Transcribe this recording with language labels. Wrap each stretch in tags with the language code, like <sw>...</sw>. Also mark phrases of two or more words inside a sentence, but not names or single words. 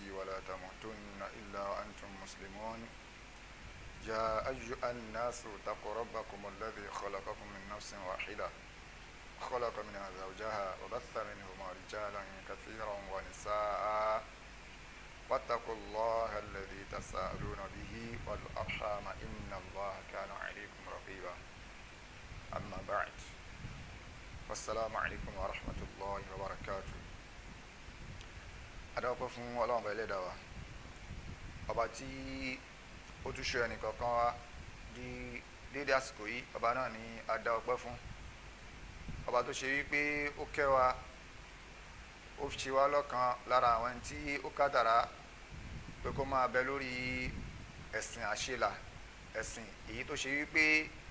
<ar>ولا تموتن إلا وأنتم مسلمون يا أيها الناس اتقوا ربكم الذي خلقكم من نفس واحدة خلق منها زوجها وبث منهما رجالا كثيرا ونساء واتقوا الله الذي تساءلون به والأرحام إن الله كان عليكم رقيبا أما بعد والسلام عليكم ورحمة الله وبركاته.</ar> <yo>adọ́pẹ́ fún ọlọ́run bá ẹlẹ́dàá wa ọba tí ó tún ṣe ẹnìkọ̀ọ̀kan wa di déédé àsìkò yìí ọba náà ni a dá ọpẹ́ fún ọba tó ṣe wípé ó kẹ́ wa ó ṣe wá lọ́kan lára àwọn tí ó kádàrá pé kó máa bẹ lórí ẹ̀sìn àṣelà, ẹ̀sìn èyí tó ṣe wípé</yo>